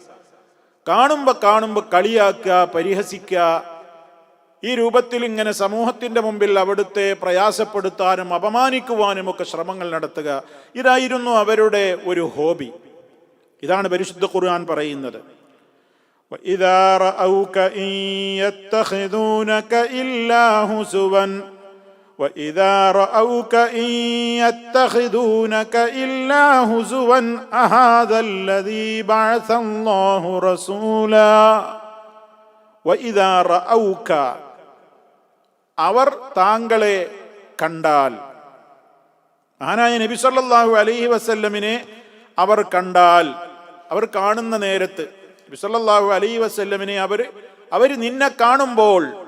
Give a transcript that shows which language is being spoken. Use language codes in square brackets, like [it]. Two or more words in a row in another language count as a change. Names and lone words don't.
[ml] കാണുമ്പോ കളിയാക്കുക, പരിഹസിക്കുക. ഈ രൂപത്തിൽ ഇങ്ങനെ സമൂഹത്തിന്റെ മുമ്പിൽ അവിടുത്തെ പ്രയാസപ്പെടുത്താനും അപമാനിക്കുവാനും ഒക്കെ ശ്രമങ്ങൾ നടത്തുക. ഇതായിരുന്നു അവരുടെ ഒരു ഹോബി. ഇതാണ് പരിശുദ്ധ ഖുർആൻ പറയുന്നത്. [ar] وَإِذَا رَأَوْكَ إِن يَتَّخِذُونَكَ إِلَّا هُزُوًا وَإِذَا رَأَوْكَ إِن يَتَّخِذُونَكَ إِلَّا هُزُوًا أَهَذَا الَّذِي بَعَثَ اللَّهُ رَسُولًا وَإِذَا رَأَوْكَ [ml] അവർ താങ്കളെ കണ്ടാൽ, മഹാനായ നബി [ar] صلى الله عليه [ml] വസല്ലമിനെ അവർ കണ്ടാൽ, അവർ കാണുന്ന നേരത്ത് നബി [ar] صلى الله عليه [ml] വസല്ലമിനെ അവർ നിന്നെ കാണുമ്പോൾ,